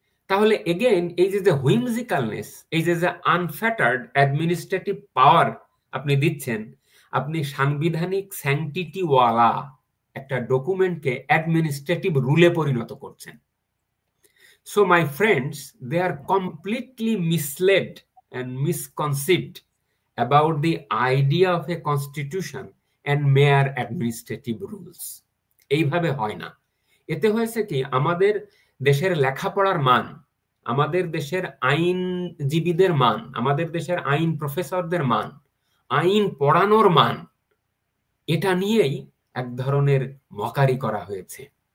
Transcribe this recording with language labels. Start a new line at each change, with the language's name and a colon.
Bangla: তাহলে এগেইন এই যে হুইমজিক্যালনেস, এই যে
English: unfettered administrative power
Bangla: আপনি দিচ্ছেন, আপনি সাংবিধানিক স্যাংটিটি ওয়ালা একটা ডকুমেন্টকে অ্যাডমিনিস্ট্রেটিভ রুলে পরিণত করছেন।
English: So my friends, they are completely misled and misconceived about the idea of a constitution and mere administrative rules.
Bangla: এইভাবে হয় না। এতে হয়েছে কি, আমাদের দেশের লেখাপড়ার মান, আমাদের দেশের আইনজীবীদের মান, আমাদের দেশের আইন প্রফেসরদের মান, আইন পড়ানোর মান, এটা নিয়েই এক ধরনের মকারি করা হয়েছে।